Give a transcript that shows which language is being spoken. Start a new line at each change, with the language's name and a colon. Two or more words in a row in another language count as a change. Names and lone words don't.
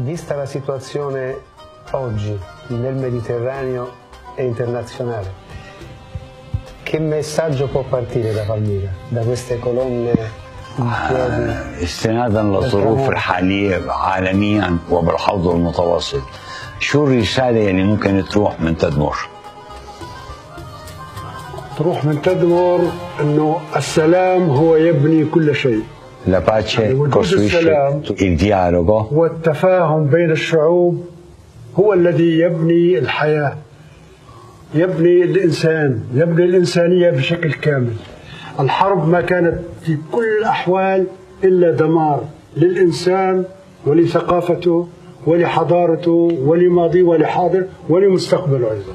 Italian: Vista la situazione oggi nel Mediterraneo e internazionale, che messaggio può partire da Palmira, da queste colonne in piedi؟
Arabic: استنادا للظروف الحالية عالميا وبالحوض المتوسط، شو الرسالة اللي ممكن تروح من تدمر؟ تروح من تدمر انه السلام هو يبني كل شيء.
Italian: La pace costruisce il dialogo
Arabic: والتفاهم بين الشعوب هو الذي يبني الحياة، يبني الإنسان، يبني الإنسانية بشكل كامل. الحرب ما كانت في كل الأحوال إلا دمار للإنسان ولثقافته ولحضارته ولماضيه ولحاضر ولمستقبله أيضا.